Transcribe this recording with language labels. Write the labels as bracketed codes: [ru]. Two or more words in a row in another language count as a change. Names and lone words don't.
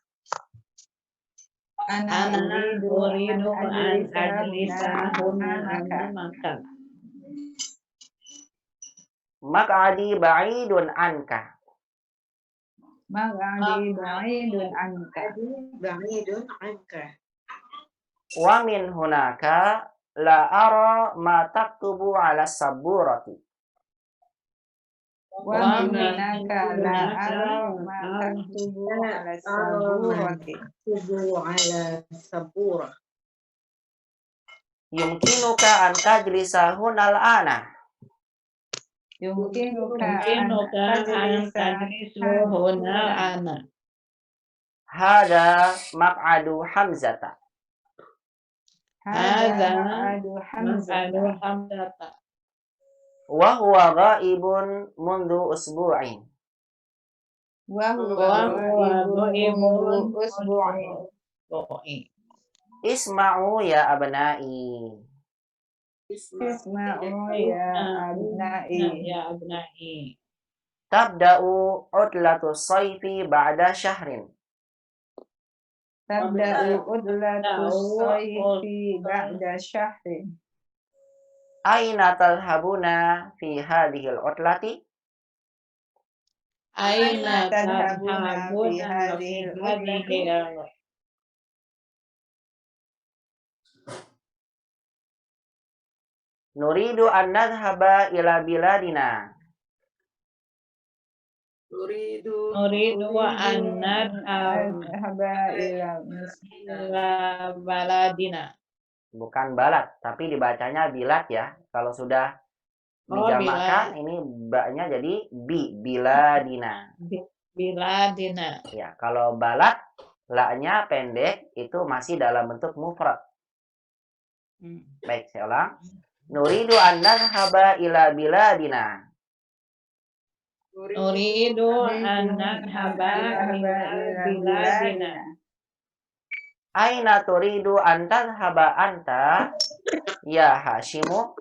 [ar] أنا أريد أن أجلس هنا أمامك. مقعدي بعيد عنك. مقعدي بعيد عنك. ومن هناك لا أرى ما تكتب على السبورة. ومن هناك لا أرى ما تكتب على السبورة. يمكنك أن تجلس هنا الآن. يمكنك أن تجلس هنا الآن. هذا مقعد حمزة. هذا مقعد حمزة. وهو غائب منذ أسبوع. وهو غائب منذ أسبوع. اسمعوا يا أبنائي. اسمعوا يا أبنائي. تبدأ عطلة الصيف بعد شهر. تبدأ عطلة الصيف بعد شهر. أين تذهبون في هذه العطلة? أين تذهبون في هذه العطلة؟ نريد أن نذهب إلى بلادنا. نريد أن نذهب إلى بلدنا. [id] Bukan balad, tapi dibacanya bilad ya. Kalau sudah dijamakkan ini baknya jadi biladina. Biladina. Ya, kalau balad la-nya pendek itu masih dalam bentuk mufrad. Baik, saya ulang. [ar] نريد أن نذهب إلى بلادنا. نريد أن نذهب إلى بلادنا. أين تريد أن تذهب أنت يا هاشم?